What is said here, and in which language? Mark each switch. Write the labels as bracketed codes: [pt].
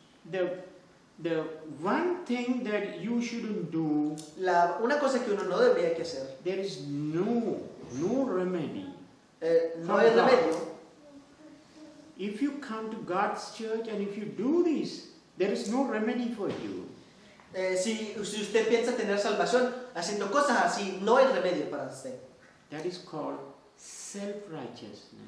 [en] the one thing that you shouldn't do, [es] una cosa que uno no debería que hacer, [en] there is no remedy. [es] No hay remedio. [en] If you come to God's church and if you do this, there is no remedy for you. [es] Si usted piensa tener salvación haciendo cosas así, no hay remedio para usted. [en] That is called self-righteousness.